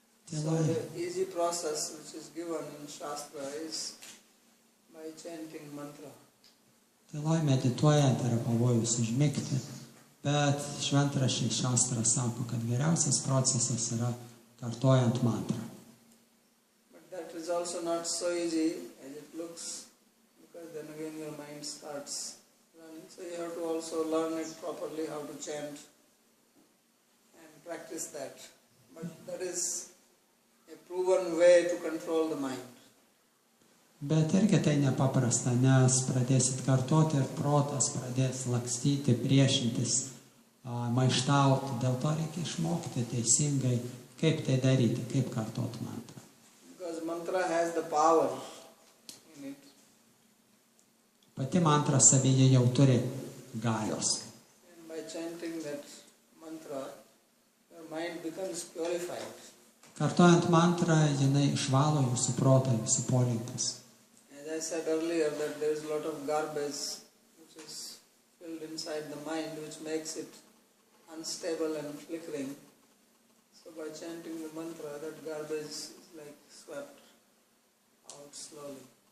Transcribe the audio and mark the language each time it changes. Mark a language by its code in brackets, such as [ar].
[en] So the easy process which is given in Shastra is by chanting mantra. [lt] Tyloj medituojant yra pavojus užmigti, bet šventraščiai šastra sako, kad geriausias procesas yra kartojant mantrą. [en] But that is also not so easy as it looks, because then again your mind starts running. So you have to also learn it properly, how to chant and practice that. But that is a proven way to control the mind. [lt] Bet irgi tai nepaprasta, nes pradėsit kartoti ir protas pradės lakstyti, priešintis, maištauti. Dėl to reikia išmokti teisingai, kaip tai daryti, kaip kartoti mantrą. [en] Because mantra has the power in it. [lt] Pati mantra savyje jau turi galios. [en] And by chanting that mantra, you are becomes purified. [lt] Kartojant mantrą, jinai išvalo jūsų protą, jūsų polinkius. [en] As I said earlier, that there is a lot of garbage which is filled inside the mind, which makes it unstable and flickering. So by chanting the mantra, that garbage is like swept out slowly.